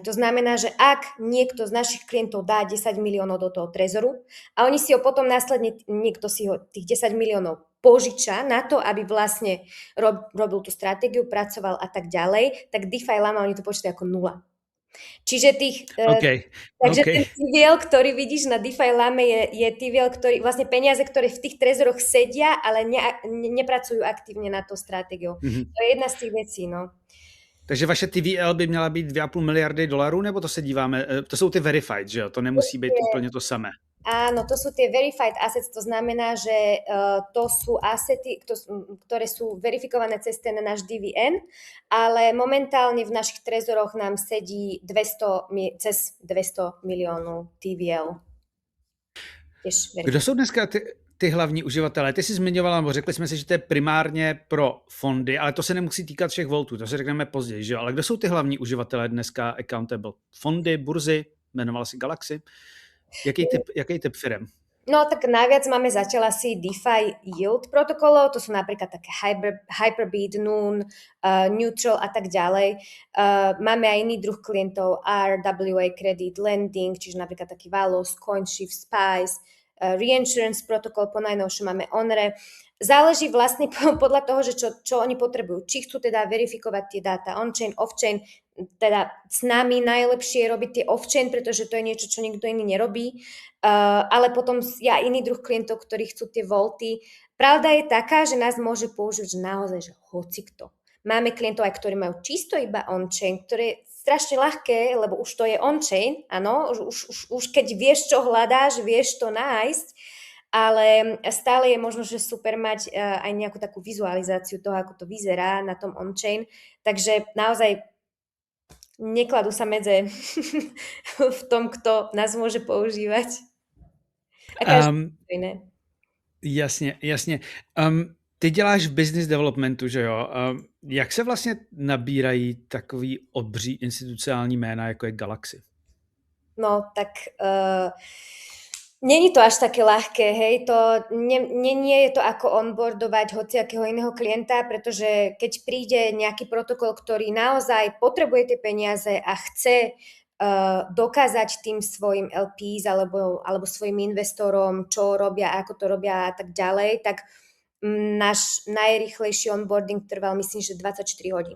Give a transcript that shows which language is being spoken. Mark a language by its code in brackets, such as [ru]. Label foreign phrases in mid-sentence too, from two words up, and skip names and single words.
[sk] To znamená, že ak niekto z našich klientov dá 10 miliónov do toho trezoru a oni si ho potom následne, niekto si ho tých 10 miliónov požiča na to, aby vlastne robil tú stratégiu, pracoval a tak ďalej, tak DeFi Lama oni to počítajú ako nula. Čiže takže OK. ten TVL, ktorý vidíš na DeFi Lame je TVL, ktorý, vlastne peniaze, ktoré v tých trezoroch sedia, ale nepracujú aktívne na to stratégiou. To je jedna z tých vecí, no. [cs] Takže vaše TVL by měla být 2,5 miliardy dolarů, nebo to se díváme, to jsou ty verified, že jo? To nemusí být úplně to samé. [sk] Áno, to sú tie [en] verified assets, [sk] to znamená, že to sú asety, ktoré sú verifikované cez ten náš DVN, ale momentálne v našich trezoroch nám sedí cez 200 miliónov TVL. [cs] Kdo jsou dneska ty hlavní uživatelé? Ty jsi zmiňovala, nebo řekli jsme si, že to je primárně pro fondy, ale to se nemusí týkat všech voltů, to si řekneme později, že jo? Ale kdo jsou ty hlavní uživatelé dneska Accountable? Fondy, burzy, jmenovala si Galaxy? Jaký typ firem? [sk] No tak najviac máme zatiaľ asi DeFi yield protokolov, to sú napríklad také Hyperbit, Noon, Neutral a tak ďalej. Máme aj iný druh klientov, [en] RWA Credit Lending, [sk] čiže napríklad taký Valos, CoinShift, Spice, Reinsurance protokol, po najnovšie máme Onre. Záleží vlastne podľa toho, že čo oni potrebujú. Či chcú teda verifikovať tie dáta on-chain, off-chain, teda s nami najlepšie je robiť tie off-chain, pretože to je niečo, čo nikto iný nerobí. Ale potom ja iný druh klientov, ktorí chcú tie volty. Pravda je taká, že nás môže použiť že naozaj, že hocikto. Máme klientov aj, ktorí majú čisto iba on-chain, ktoré je strašne ľahké, lebo už to je on-chain, áno, už keď vieš, čo hľadáš, vieš to nájsť, ale stále je možno, že super mať aj nejakú takú vizualizáciu toho, ako to vyzerá na tom on-chain, takže naozaj nekladú sa medze v tom, kto nás môže používať. A každý iné. [cs] Jasně. Ty děláš v [en] business developmentu, [cs] že jo? Jak se vlastně nabírají takový obří institucionální jména, jako je Galaxy? [sk] No, tak není to až také ľahké, hej, nie je to ako onboardovať hociakého iného klienta, pretože keď príde nejaký protokol, ktorý naozaj potrebuje tie peniaze a chce dokázať tým svojim LPs alebo svojim investorom, čo robia, ako to robia a tak ďalej, tak náš najrýchlejší onboarding trval, myslím, že 24 hodín.